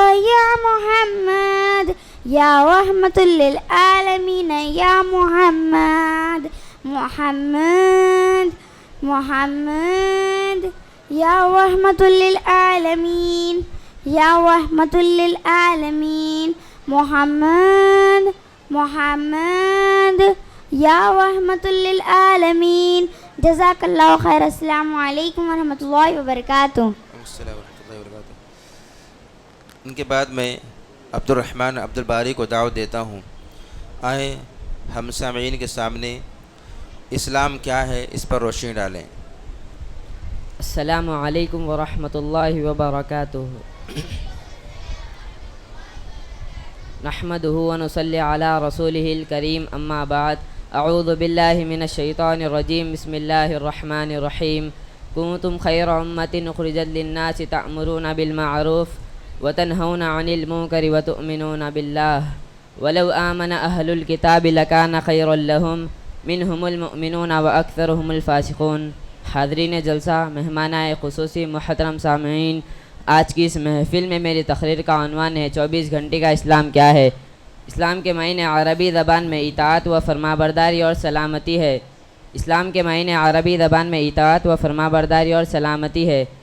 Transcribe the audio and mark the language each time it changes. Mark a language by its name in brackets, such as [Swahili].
[Arabic] يا محمد يا رحمة للعالمين يا محمد محمد محمد يا رحمة للعالمين يا رحمة للعالمين محمد محمد يا رحمة للعالمين جزاك الله خير السلام عليكم ورحمة الله وبركاته. [Urdu] السلام ورحمۃ اللہ وبرکاتہ. ان کے بعد میں عبدالرحمن عبدالباری کو دعوت دیتا ہوں. آئیں ہم سامعین کے سامنے اسلام کیا ہے اس پر روشنی ڈالیں. السلام علیکم ورحمۃ اللہ وبرکاتہ. [Arabic] نحمده ونصلي على رسوله الكريم اما بعد اعوذ بالله من الشيطان الرجيم بسم الله الرحمن الرحيم كنتم خير امة اخرجت للناس تأمرون بالمعروف وتنهون عن المنكر وتؤمنون بالله ولو آمن اهل الكتاب لكان خيرا لهم منهم المؤمنون واكثرهم الفاسقون. [Urdu] حاضرین جلسہ، مہمانہ خصوصی، محترم سامعین، آج کی اس محفل میں میری تقریر کا عنوان ہے 24 گھنٹے کا اسلام کیا ہے. اسلام کے معنی عربی زبان میں اطاعت و فرمانبرداری اور سلامتی ہے. اسلام کے معنی عربی زبان میں اطاعت و فرمانبرداری اور سلامتی ہے.